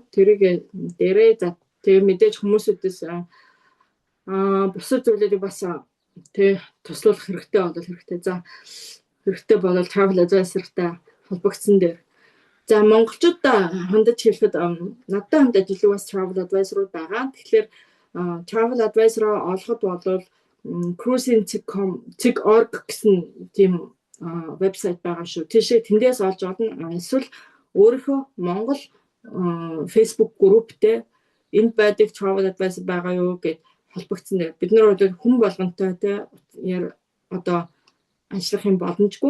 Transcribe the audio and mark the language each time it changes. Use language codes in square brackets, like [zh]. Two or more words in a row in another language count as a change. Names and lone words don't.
[mn] Тэрийг дээрээ за тэгээд мэдээж хүмүүсүүдээс бусад зүйлүүдийг бас тэг туслах хэрэгтэй бол хэрэгтэй. За хэрэгтэй бол [en] travel advisor- [mn] тай холбогдсон дээр. За монголчуудаа хандаж хэлэхэд надтай хамт ажиллах бас [en] travel advisor- [mn] ууд байгаа. Тэгэхээр [en] travel advisor- [mn] аа олоход бол cruising.com.org гэсэн тийм вебсайт байгаа шүү. Тийшээ тэндээс олж олно. Эсвэл өөрийнхөө Монгол Facebook групптэй энд байдаг [en] travel advisor [mn] байгаа юу гэд холбогдсон дээр бид нар бол хүн болгонтой те одоо ажиллах юм боломжгүй.